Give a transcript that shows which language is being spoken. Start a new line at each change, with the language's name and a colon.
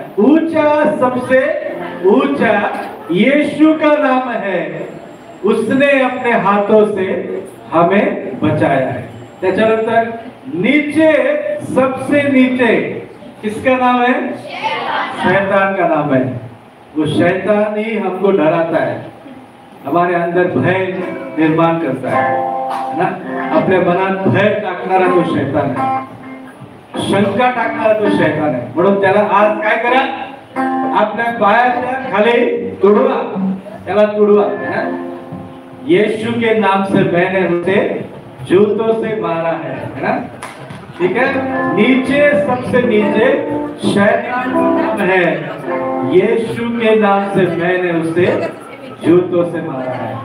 Hindi: ऊंचा सबसे ऊंचा यीशु का नाम है। उसने अपने हाथों से हमें बचाया है।
Marathi: त्याच्यानंतर
Hindi: नीचे सबसे नीचे किसका नाम है? शैतान का नाम है। वो शैतान ही हमको डराता है, हमारे अंदर भय निर्माण करता है ना।
Marathi: आपल्या मनात भय टाकणारा तो शैतान है, शंका टाकणारा तो शैतान है। म्हणून त्याला आज काय करा, आपल्या पायाच्या खाली तुडवा, त्याला तुडवा।
Hindi: यीशु के नाम से मैंने उसे जूतों से मारा है ना। ठीक है, नीचे सबसे नीचे शैतान का नाम है। यीशु के नाम से मैंने उसे जूतों से मारा है।